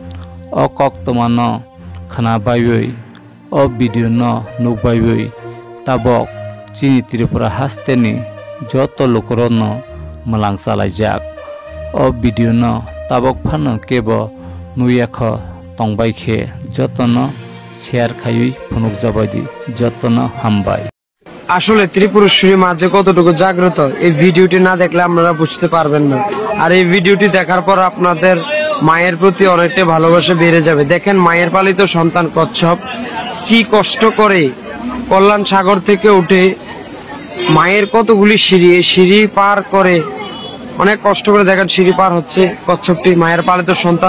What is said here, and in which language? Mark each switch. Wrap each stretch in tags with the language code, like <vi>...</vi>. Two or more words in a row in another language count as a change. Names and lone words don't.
<trp>अ कक्तमानो खोनाबायबै अ भिडिअनो नुबायबै ताबक चिनि त्रिपुरा हास्तेनि जत लोकरनो मलांसालायजाक अ भिडिअनो ताबक फानो केब नुयाख तंबायखे जतनो शेयर खायै फुनुक जाबायदि जतनो हामबाय।</trp> <bn>আসলে ত্রিপুরেশ্বরী মা যে কতটুকু জাগ্রত এই ভিডিওটি না দেখলে আপনারা বুঝতে পারবেন না। আর এই ভিডিওটি দেখার পর আপনাদের মায়ের প্রতি অনেকটা ভালোবাসা বেড়ে যাবে। দেখেন মায়ের পালিত সন্তান কচ্ছপ কি কষ্ট করে কল্যাণ সাগর থেকে উঠে মায়ের কতগুলি সিঁড়ি এই সিঁড়ি পার করে অনেক কষ্ট করে দেখেন সিঁড়ি পার হচ্ছে কচ্ছপটি মায়ের পালিত সন্তান।</bn>